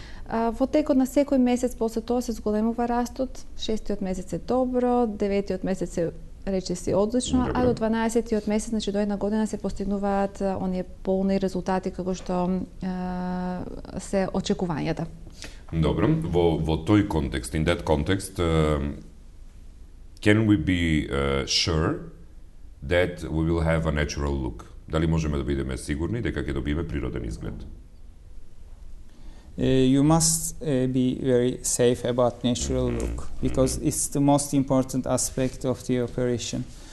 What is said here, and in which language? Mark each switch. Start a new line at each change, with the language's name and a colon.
Macedonian: Во текот на секој месец после тоа се зголемува растот, 6-тиот месец е добро, 9-тиот месец е речиси одлично, а до 12-тиот месец, значи до една година се постигнуваат оние полни резултати како што се очекувањата. Добро, во тој контекст,
English: in that context, can we be sure that we will have a natural look?
Macedonian: Дали можеме да бидеме сигурни дека ќе добиеме природен изглед?
English: You must be very safe about natural look because it's the most important aspect of the operation.